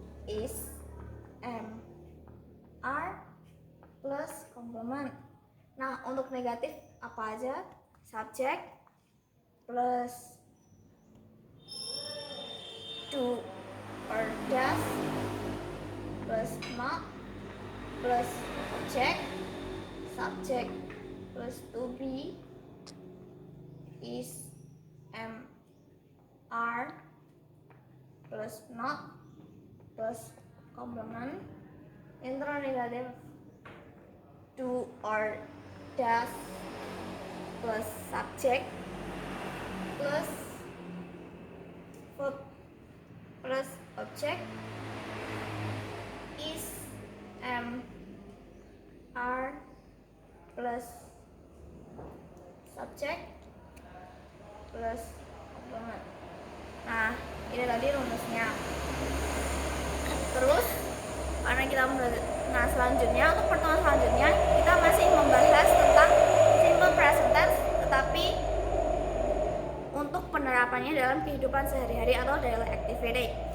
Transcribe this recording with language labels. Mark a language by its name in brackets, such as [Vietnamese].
[English] Is, am, are plus complement. [Indonesian] Nah, untuk negatif apa aja? [English] Subject plus do or does plus not plus object, subject plus to be, is, am, are plus not plus complement. Interrogative do or does plus subject plus verb plus object, is, am, are plus subject plus complement. [Indonesian] Nah, ini tadi rumusnya. Terus karena kita nah selanjutnya, untuk pertemuan selanjutnya kita masih membahas tentang simple present tense, tetapi untuk penerapannya dalam kehidupan sehari-hari atau [English] daily activity.